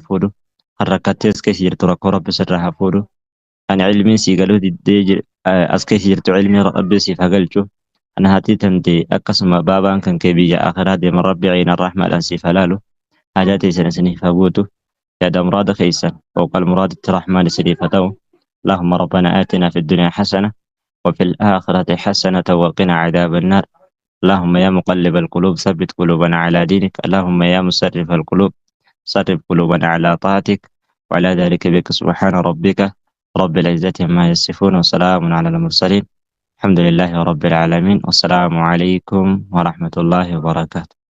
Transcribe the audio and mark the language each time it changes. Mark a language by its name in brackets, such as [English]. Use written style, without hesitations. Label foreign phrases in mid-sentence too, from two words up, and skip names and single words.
[Oromo] fuudhu kan rakkattee as keessa jirtu rakkoo rabbi sirraa haa fuudhu kan cilmiin sii galuu diddee as keessa jirtu cilmii rabbi siif haa galchu kan haatii tamtee akkasuma baabaan kan kee biyya akhiraa deeman rabbi ciina rahmaadhaan siif haa laalu haajaa teessan isiniif haa guutu yaada muraada keessan fawqa almuraadatti rahmaan isiniif haa ta'u [Arabic] اللهم ربنا آتنا في الدنيا حسنة وفي الآخرة حسنة وقنا عذاب النار اللهم يا مقلب القلوب ثبت قلوبنا على دينك اللهم يا مسرف القلوب صرف قلوبنا على طاعتك وعلى ذلك بك سبحان ربك رب العزة عما يصفون وسلام على المرسلين الحمد لله رب العالمين والسلام عليكم ورحمة الله وبركاته.